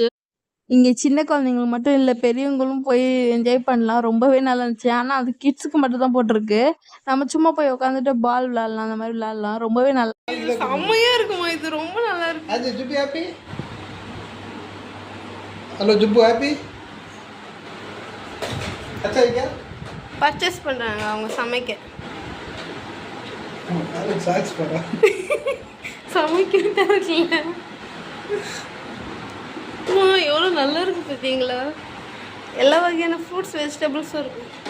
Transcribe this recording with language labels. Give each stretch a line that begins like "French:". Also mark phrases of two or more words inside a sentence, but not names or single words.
Tamil: இங்கே சின்ன குழந்தைங்களுக்கு மட்டும் இல்லை, பெரியவங்களும் போய் என்ஜாய் பண்ணலாம். ரொம்பவே நல்லா இருந்துச்சு. ஆனால் அது கிட்ஸுக்கு மட்டும் தான் போட்டிருக்கு. நம்ம சும்மா போய் உட்காந்துட்டு பால் விளாட்லாம், அந்த மாதிரி விளாட்லாம். ரொம்பவே நல்லா செம்மையாக இருக்குமா இது. ரொம்ப நல்லா இருக்கு. அது ஜுப்பு ஹாப்பி. ஹலோ ஜுப்பு ஹாப்பி.
Hindi: अच्छा है क्या?
Tamil: பர்ச்சேஸ் பண்ணுறாங்க அவங்க சமைக்க. சாக்ஸ் போடுறா. சமைக்கிட்டா இருக்குல்ல. எவ்வளோ நல்லா இருக்கு பார்த்தீங்களா. எல்லா வகையான
English: fruits vegetables
Tamil: இருக்கு.